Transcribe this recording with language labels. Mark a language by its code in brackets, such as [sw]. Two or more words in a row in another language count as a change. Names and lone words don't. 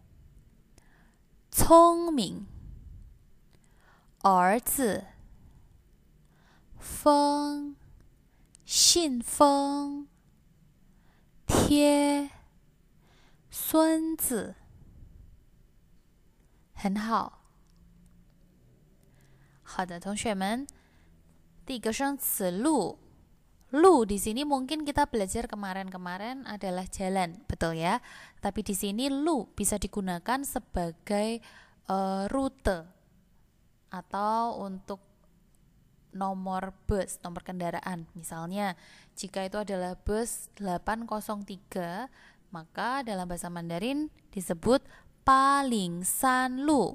[zh] 聪明，儿子，风，信封，贴，孙子。很好。好的，同学们，第一个生词路。 [id] Lu di sini mungkin kita belajar kemarin-kemarin adalah jalan, betul ya? Tapi di sini lu bisa digunakan sebagai rute atau untuk nomor bus, nomor kendaraan. Misalnya, jika itu adalah bus 803, maka dalam bahasa Mandarin disebut [zh] 八零三路.